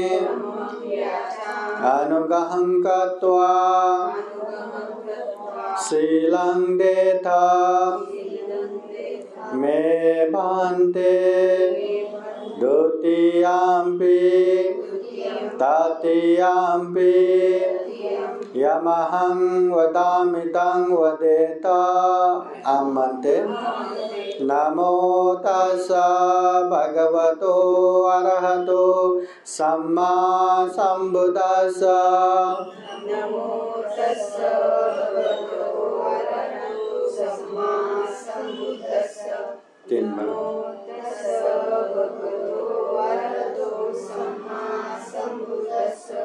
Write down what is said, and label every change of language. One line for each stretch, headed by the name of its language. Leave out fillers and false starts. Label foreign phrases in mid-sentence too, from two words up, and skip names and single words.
Pali: अनुग्रहं कृत्वा शीलं देता मे भन्ते द्वितीयम्पि तृतीयम्पि यमहं वदामि तं वदेत अम्मन्ते। नमो तस्सा भगवतो अरहतो सम्मा संबुद्दस्सा। नमो तस्सा भगवतो अरहतो सम्मा संबुद्दस्सा। नमो तस्सा भगवतो अरहतो सम्मा संबुद्दस्सा।